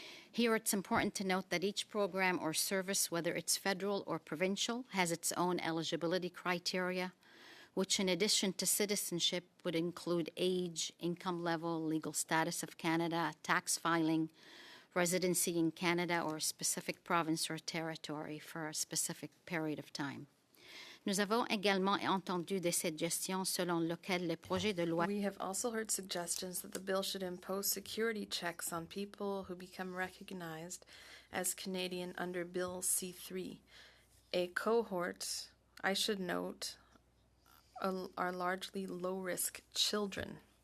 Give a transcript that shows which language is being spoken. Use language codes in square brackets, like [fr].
[en] Here, it's important to note that each program or service, whether it's federal or provincial, has its own eligibility criteria, which in addition to citizenship would include age, income level, legal status of Canada, tax filing, residency in Canada or a specific province or territory for a specific period of time. [fr] Nous avons également entendu des suggestions selon lesquelles le projet de loi. [en] We have also heard suggestions that the bill should impose security checks on people who become recognized as Canadian under Bill C-3. A cohort, I should note, are largely low-risk children.